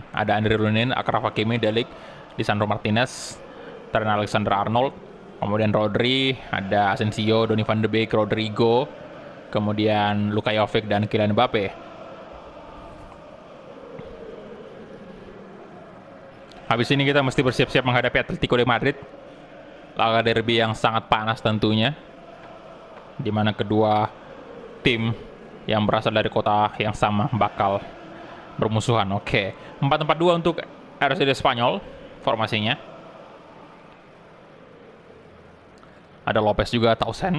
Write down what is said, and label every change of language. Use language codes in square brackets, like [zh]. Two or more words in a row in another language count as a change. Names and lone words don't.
[id] Ada Andre Lunin, Achraf Hakimi, Delik, Lisandro Martinez, Trent Alexander-Arnold, kemudian Rodri, ada Asensio, Donny van de Beek, Rodrigo, kemudian Luka Jovic dan Kylian Mbappe. Habis ini kita mesti bersiap-siap menghadapi Atletico de Madrid. Laga derby yang sangat panas tentunya, di mana kedua tim yang berasal dari kota yang sama bakal bermusuhan. Oke, 4-4-2 untuk RCD Spanyol formasinya. Ada Lopez juga, Tausen.